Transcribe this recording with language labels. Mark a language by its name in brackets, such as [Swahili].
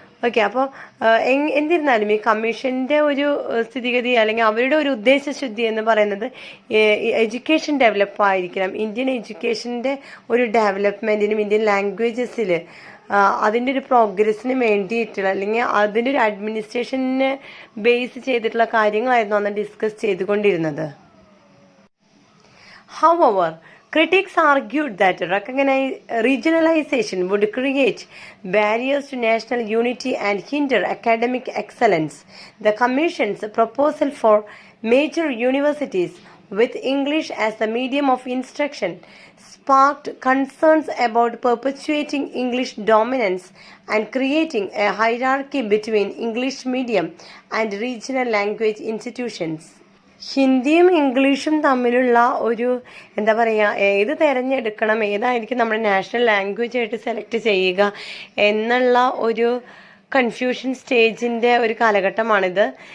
[Malayalam] Okay, അപ്പോൾ എന്നിരുന്നാലും ഈ കമ്മീഷൻ്റെ ഒരു സ്ഥിതിഗതി അല്ലെങ്കിൽ അവരുടെ ഒരു ഉദ്ദേശശുദ്ധി എന്ന് പറയുന്നത് എഡ്യൂക്കേഷൻ ഡെവലപ്പ് ആയിരിക്കണം. ഇന്ത്യൻ എഡ്യൂക്കേഷൻ്റെ ഒരു ഡെവലപ്മെൻറ്റിനും ഇന്ത്യൻ ലാംഗ്വേജസിൽ അതിൻ്റെ ഒരു പ്രോഗ്രസ്സിന് വേണ്ടിയിട്ടുള്ള അല്ലെങ്കിൽ അതിൻ്റെ ഒരു അഡ്മിനിസ്ട്രേഷനെ ബേസ് ചെയ്തിട്ടുള്ള കാര്യങ്ങളായിരുന്നു അന്ന് ഡിസ്കസ് ചെയ്തുകൊണ്ടിരുന്നത്. [English] However, critics argued that regionalization would create barriers to national unity and hinder academic excellence. The Commission's proposal for major universities with English as the medium of instruction sparked concerns about perpetuating English dominance and creating a hierarchy between English medium and regional language institutions. [Malayalam] ഹിന്ദിയും ഇംഗ്ലീഷും തമ്മിലുള്ള ഒരു എന്താ പറയുക, ഏത് തിരഞ്ഞെടുക്കണം, ഏതായിരിക്കും നമ്മുടെ നാഷണൽ ലാംഗ്വേജ് ആയിട്ട് സെലക്ട് ചെയ്യുക എന്നുള്ള ഒരു കൺഫ്യൂഷൻ സ്റ്റേജിൻ്റെ ഒരു കാലഘട്ടമാണിത്.